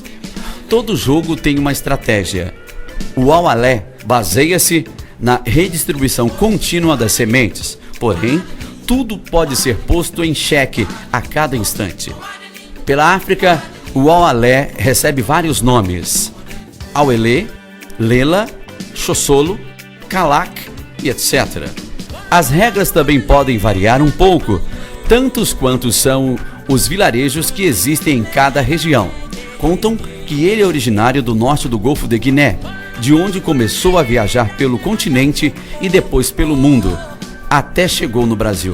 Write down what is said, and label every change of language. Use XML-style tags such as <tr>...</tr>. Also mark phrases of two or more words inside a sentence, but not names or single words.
<pt>Todo jogo tem uma estratégia. O aualé baseia-se na redistribuição contínua das sementes, porém, tudo pode ser posto em xeque a cada instante. Pela África, o aualé recebe vários nomes: auelê, lela, xoxolo, calak e etc. As regras também podem variar um pouco, tantos quantos são os vilarejos que existem em cada região. Contam que ele é originário do norte do Golfo de Guiné, de onde começou a viajar pelo continente e depois pelo mundo, até chegou no Brasil.</pt>